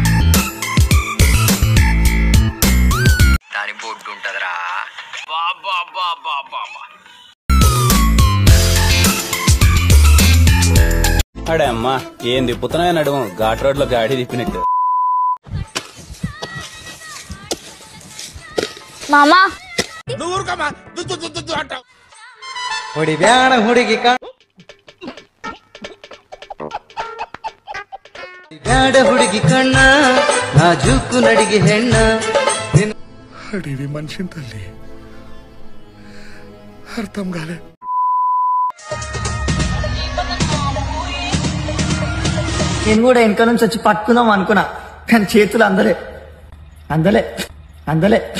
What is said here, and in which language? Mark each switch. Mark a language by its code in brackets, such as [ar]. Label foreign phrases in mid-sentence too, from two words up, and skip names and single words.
[te] దాని బొడ్డు ఉంటదిరా బాబా బాబా బాబా. అడే అమ్మా ఏం తిప్పుతున్నాయి నడుము ఘాట్ రోడ్ లో గాడి తిప్పినట్టు. మామా [kn] ಹುಡಿ ಬ್ಯಾಣ ಹುಡುಗಿ ಬ್ಯಾಡ ಹುಡುಗಿ ಕಣ್ಣ ನಾಜೂಕು ನಡಿಗೆ ಹೆಣ್ಣ. [te] అడివి మనిషిని తల్లి అర్థం కాలే. నేను కూడా వెనక నుంచి వచ్చి పట్టుకుందాం అనుకున్నా కానీ చేతులు అందలే అందలే అందలే.